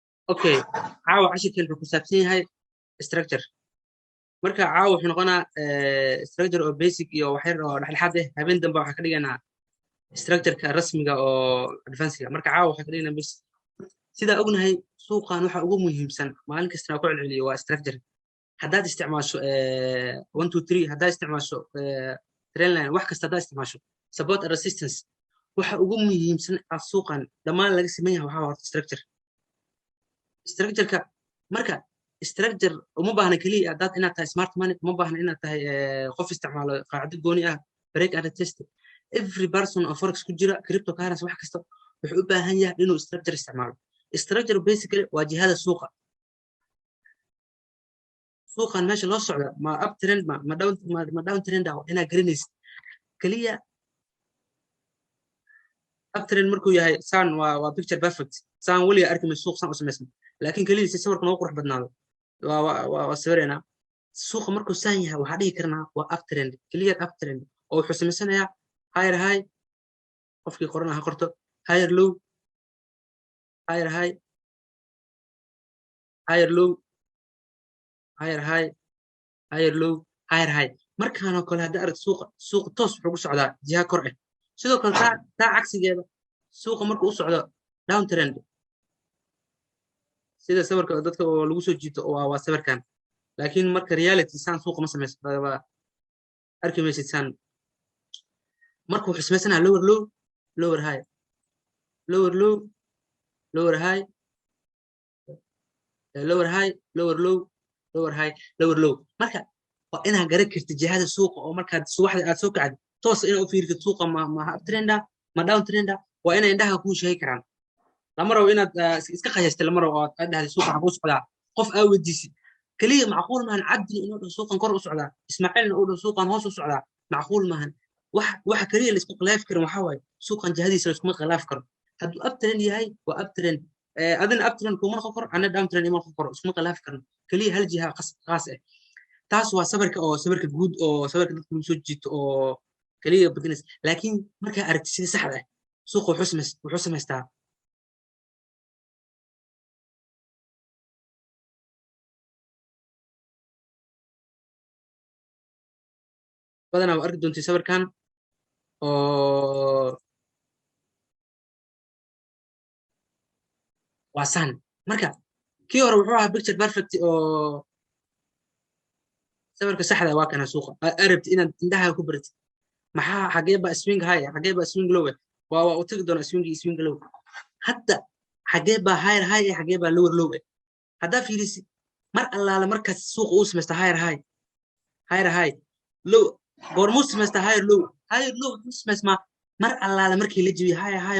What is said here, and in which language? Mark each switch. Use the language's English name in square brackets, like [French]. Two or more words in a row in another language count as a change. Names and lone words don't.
[Somali] okay caawa cashirkeen wuxuu ku saabsan yahay structure marka caawa wuxuu noqonaa structure oo basic iyo waxyar oo dhexdhexaad ah habeen dambe waxaa ka dhiganaa structureka rasmiga oo advancega marka caawa waxaa ka dhiganaa basic sidaa ognahay suuqan waxa ugu muhiimsan maalin kastana ku celceliyo waa structure haddaad isticmaasho 1 2 3 haddaad isticmaasho [English] trend line [Somali] wax kasta haddaad isticmaasho [English] support and resistance [Somali] waxa ugu muhiimsan suuqan dhammaan laga siman yahay waxaa waa structure structureka marka structure uma baahna kaliya haddaad inaad tahay [English] smart money [Somali] uma baahna inaad tahay qof isticmaalo qaacdo gooni ah [English] break and test every person [Somali] oo forex ku jira cryptocurrency wax kasta wuxuu u baahan yahay inuu structure isticmaalo structure basically waa jihada suuqa suuqan meesha loo socda ma [English] up trend [Somali] ma [English] down trend [Somali] ah inaad garanaysid kaliya up trend markuu yahay saan waa [English] picture perfect [Somali] saan weliga arkay suuq saan u samaysan laakiin kaliya si sawirka noo qurux badnaado waa sawirena suuqa markuu saan yahay waxaa dhihi karnaa waa [English] up trend [Somali] kaliya [English] up trend [Somali] oo wuxuu samaysanayaa [English] higher high [Somali] qofkii qorana ha qorto [English] higher low higher high higher low higher high higher low higher high [Somali] markaanoo kale hadda arag suuqa toos wuxuu ku socdaa jiha kor ah sidoo kale taa cagsigeeda suuqa markuu u socdo [English] down trend [Somali] sida sawirka dadka oo lagu soo jiito waa sawirkan laakiin marka reality saan suuqa ma samayso arki maysid saan marka wuxuu samaysanaa [English] lower low lower high lower low lower high lower high lower low lower high lower low [Somali] marka waa inaad garan kartid jihada suuqa oo markaad subaxda aad soo kacdo toos inaad u fiirtid suuqa ma [English] up trend [Somali] ah ma [English] down trend [Somali] ah waa inay indhaha kuu sheegi karaan lama rabo inaad iska qayaystay lama rabo aad dhahday suuqa xaguu socdaa qof aa weydiisid kaliya macquul maahan cabdi inuu dhaho suuqan kor u socdaa ismaaciilna uu dhaho suuqan hoos u socdaa macquul maahan waxa kaliya laisku khilaafi karin waxaa waaye suuqan jihadiisa laiskuma khilaafi karo hadduu [English] up trend [Somali] yahay waa [English] up trend [Somali] adina [English] up trend [Somali] kuma noqon karo ana [English] down trend [Somali] ima noqon karo iskuma khilaafi karno kaliya hal jiha qaas ah taas waa sawirka guud oo sawirka dadka lagu soo jiito oo kaliya beginners laakiin markaa aragtid sida saxda ah suuqa wuxuu samaystaa badanaa waa arki doontay sawirkan oo waa saan marka kii hore wuxuu ahaa [English] picture perfect [Somali] oo sawirka saxda waa kana suuqa arabti inaad indhaha ku baratid maxaa xagee baa [English] swing high [Somali] xagee baa [English] swing low [Somali] waa u tagi doona [English] swing low [Somali] hadda xagee baa [English] higher high [Somali] xagee baa [English] lower low [Somali] haddaa fiirisid mar allaala markaas suuqa uu samaysta [English] higher high low [Somali] goormuu samaysta [English] higher low [Somali] wuxuu samaysmaa mar allaala markii la jibiyo [English] higher high